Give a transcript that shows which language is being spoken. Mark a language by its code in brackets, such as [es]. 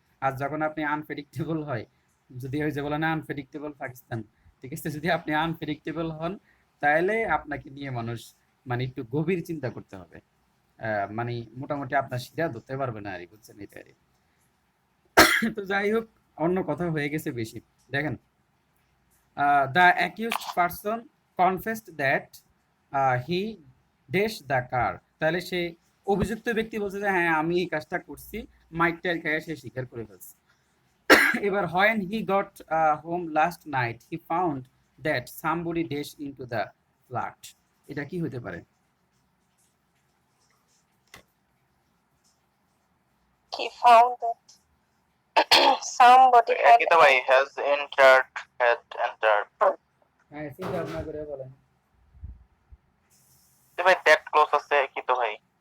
[bn] আর যখন আপনি আনপ্রেডিক্টেবল হয়, যদি ওই যে বলে না আনপ্রেডিক্টেবল পাকিস্তান, ঠিক আছে? যদি আপনি আনপ্রেডিক্টেবল হন তাহলে আপনাকে নিয়ে মানুষ মানে একটু গভীর চিন্তা করতে হবে। মানে মোটামুটি আপনার শিরা ধরতে পারবে না আরকি, বুঝছেন? এটাই আরকি। তো যাই হোক, অন্য কথা হয়ে গেছে বেশি। [en] দেখেন, the accused person confessed that he dashed the car. [bn] তাহলে সে অভিযুক্ত ব্যক্তি বলছে যে হ্যাঁ আমি এই কাজটা করছি, মাইক টাইর খেয়ে সে স্বীকার করে ফেলছে। [en] এবার when he got home last night he found that somebody dashed into the flat. [bn] এটা কি হতে পারে? [en] He found that somebody had [bn] একই তো ভাই, [en] has entered, had entered। [bn] হ্যাঁ, চিন্তা ভাবনা করে বলেন। তো ভাই [en] that close [bn] আছে একই তো ভাই।